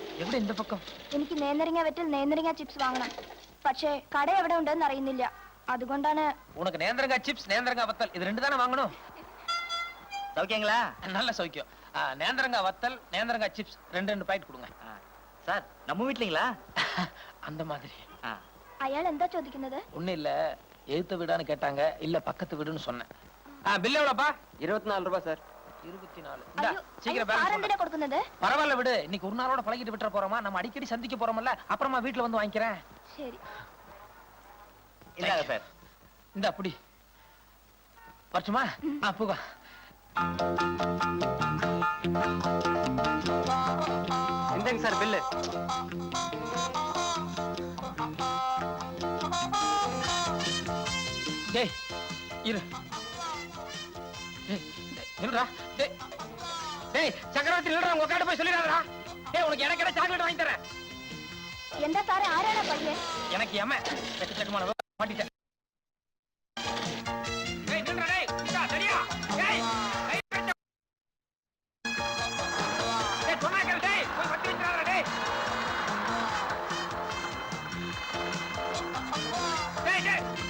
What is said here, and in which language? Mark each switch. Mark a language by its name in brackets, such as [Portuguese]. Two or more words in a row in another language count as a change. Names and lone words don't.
[Tamil] എവിടെ இந்த பக்கம்? [Malayalam] എനിക്ക് നേന്ത്രങ്ങ വെറ്റിൽ നേന്ത്രങ്ങ ചിപ്സ് വാങ്ങണം. പക്ഷേ കട എവിടെ ഉണ്ടെന്ന് അറിയുന്നില്ല. അതുകൊണ്ടാണ്. [Tamil] உனக்கு நேந்திரங்கா சிப்ஸ் நேந்திரங்கா வத்தல் இது ரெண்டு தானே வாங்கணும். சௌக்கியங்களா? நல்ல சௌக்கியம். நேந்திரங்கா வத்தல் நேந்திரங்கா சிப்ஸ் ரெண்டு பாக்கெட் கொடுங்க. சார் நம்ம வீட்லீங்களா? அந்த மாதிரி. [Malayalam] അയാൾ എന്താ ചോദിക്കുന്നത്? [Tamil] ஒண்ணு இல்ல, எழுத்து வீடான்னு கேட்டாங்க. இல்ல பக்கத்து வீடுன்னு சொன்னேன். பில் எவ்வளவுப்பா? 24 ரூபாய் சார். 24. இந்தா சீக்கிரம் [Malayalam] സാർ [Tamil] பேலன்ஸ் [Malayalam] എന്തിനാ കൊടുക്കുന്നത്? [Tamil] பரவாயில்ல விடு. இன்னைக்கு ஒரு நாளோட பழகிட்டு விட்டுற போறோமா? நம்ம அடிக்கடி சந்திக்க போறோம்ல. அப்புறமா வீட்ல வந்து வாங்கிக்கிறேன். [Malayalam] ശരി. [Tamil] இந்தாங்க சார். இந்த அப்படி வரட்டுமா? போக. இந்தாங்க சார் பில்லு. டேய் இரு. இருடா. டேய் சக்கரவர்த்தி இல்லடா, உங்க அக்காட்ட போய் சொல்லிடாதடா. டேய் உனக்கு எனக்கு சாக்லேட் வாங்கி தரேன். [Malayalam] എന്താ സാറേ, ആരാണ് പയ്യൻ? [Tamil] எனக்கு ஏமா செக்கமான மாட்டிட்டேன். டேய் நில்றா டேய். இந்தா சரியா? டேய் டேய் சொன்னாங்க டேய், போய் வட்டி விட்டுறாதடா டேய். டேய் டேய்